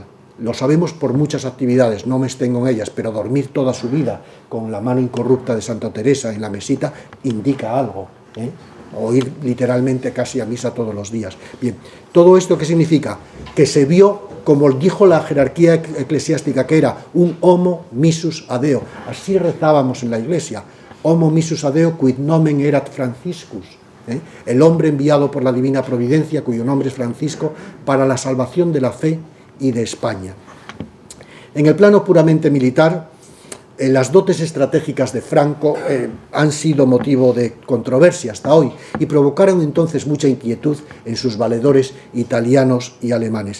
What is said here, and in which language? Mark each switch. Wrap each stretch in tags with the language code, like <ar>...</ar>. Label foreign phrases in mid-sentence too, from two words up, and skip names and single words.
<es>Lo sabemos por muchas actividades, no me extengo en ellas, pero dormir toda su vida con la mano incorrupta de Santa Teresa en la mesita indica algo, o ir literalmente casi a misa todos los días. Bien, ¿todo esto qué significa? Que se vio, como dijo la jerarquía eclesiástica, que era un</es> <la>homo missus adeo.</la> <es>Así rezábamos en la iglesia,</es> <la>homo missus adeo quid nomen erat Franciscus,</la> <es>el hombre enviado por la divina providencia, cuyo nombre es Francisco, para la salvación de la fe y de España. En el plano puramente militar, las dotes estratégicas de Franco han sido motivo de controversia hasta hoy y provocaron entonces mucha inquietud en sus valedores italianos y alemanes.</es>